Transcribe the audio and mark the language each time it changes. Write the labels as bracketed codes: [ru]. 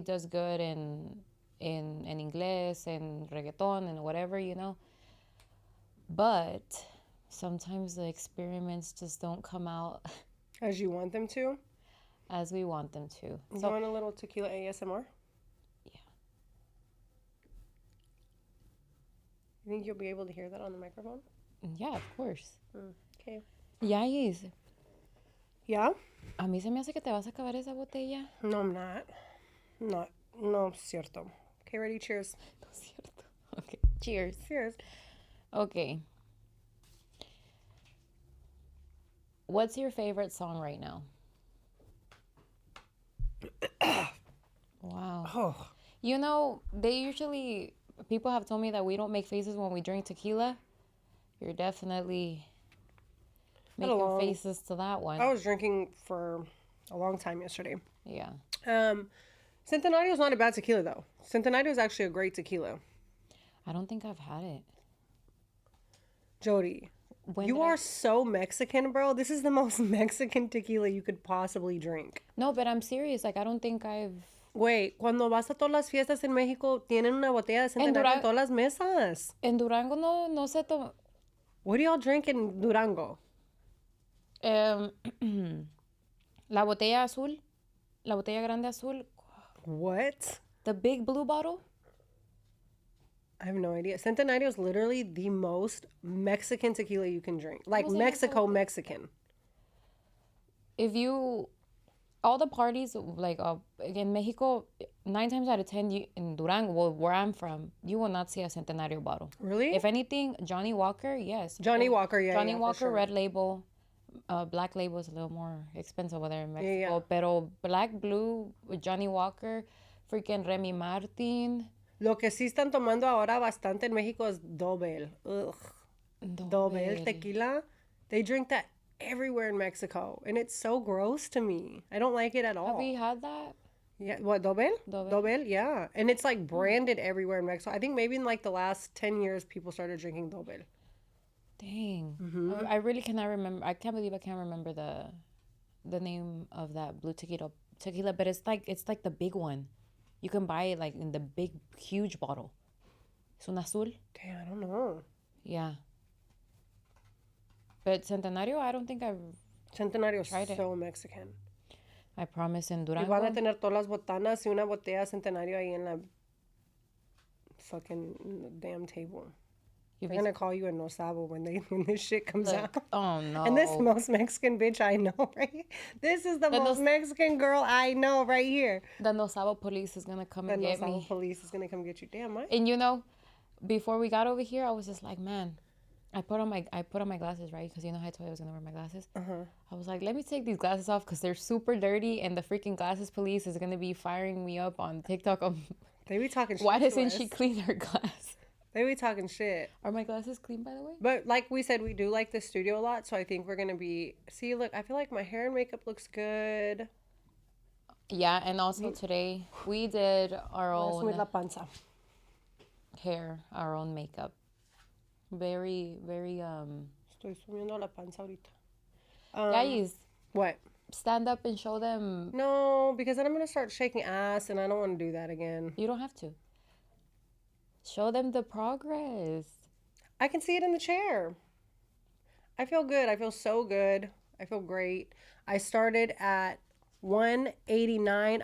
[en] does good in inglés and reggaeton and whatever, you know, but sometimes the experiments just don't come out as you want them to, as we want them to. You want a little tequila ASMR? Yeah. You think you'll be able to hear that on the microphone? Yeah, of course. Okay. YaYa's. Yeah? [es] A mí se me hace que te vas a acabar esa botella. [en] No, I'm not. [es] No, cierto. [en] Okay, ready? Cheers. [es] No es cierto. Okay, cheers. [en] Cheers. Okay. What's your favorite song right now? Wow. Oh. You know, people have told me that we don't make faces when we drink tequila. You're definitely making faces to that one. I was drinking for a long time yesterday. Yeah. Centenario is not a bad tequila, though. Centenario is actually a great tequila. I don't think I've had it. Jodye, you are so Mexican, bro. This is the most Mexican tequila you could possibly drink. No, but I'm serious. Like, I don't think I've... [es] Wait, cuando vas a todas las fiestas en México, tienen una botella de Centenario en todas las mesas. En Durango no se toma... [en] What do y'all drink in Durango? [es] La botella azul. La botella grande azul. [en] What? The big blue bottle? I have no idea. Centenario is literally the most Mexican tequila you can drink. Like Mexican. If you... All the parties, like in Mexico, 9 times out of 10, in Durango, well, where I'm from, you will not see a Centenario bottle. Really? If anything, Johnny Walker, yes. Johnny Walker, yeah. Johnny Walker, sure. Red Label. Black Label is a little more expensive over there in Mexico. Yeah. Pero Black, Blue, with Johnny Walker, freaking Remy Martin. [es] Lo que sí están tomando ahora bastante en México es Dobel. [en] Ugh. Dobel tequila. They drink that everywhere in Mexico, and it's so gross to me. I don't like it at all. Have you had that? Yeah, what, Dobel? Dobel, yeah. And it's like branded everywhere in Mexico. I think maybe in like the last 10 years, people started drinking Dobel. Dang. Mm-hmm. I really cannot remember. I can't believe I can't remember the name of that blue tequila, but it's like the big one. You can buy it like in the big, huge bottle. [es] Es un azul. [en] Damn, I don't know. Yeah. But Centenario, I don't think I've Centenario is so Mexican. I promise in Durango. [es] Y van a tener todas las botanas y una botella de Centenario ahí en la [en] fucking damn table. They're gonna call you a no sabo when this shit comes out. Oh no! And this is the most Mexican bitch I know, right? This is the most Mexican girl I know right here. The no sabo police is gonna come and get me. The no sabo police is gonna come get you. Damn, right? And you know, before we got over here, I was just like, man, I put on my glasses, right? Because you know how I told you I was gonna wear my glasses. I was like, let me take these glasses off because they're super dirty, and the freaking glasses police is gonna be firing me up on TikTok. They be talking shit. Why doesn't she clean her glass? They be talking shit. Are my glasses clean, by the way? But like we said, we do like the studio a lot, so I think we're gonna be. See, look, I feel like my hair and makeup looks good. Yeah, and also today we did our own [es] la panza. [en] Hair, our own makeup. Very, very [es] Estoy subiendo la panza ahorita. [en] Guys, what? Stand up and show them. No, because then I'm gonna start shaking ass, and I don't want to do that again. You don't have to. Show them the progress. I can see it in the chair. I feel good. I feel so good. I feel great. I started at 189.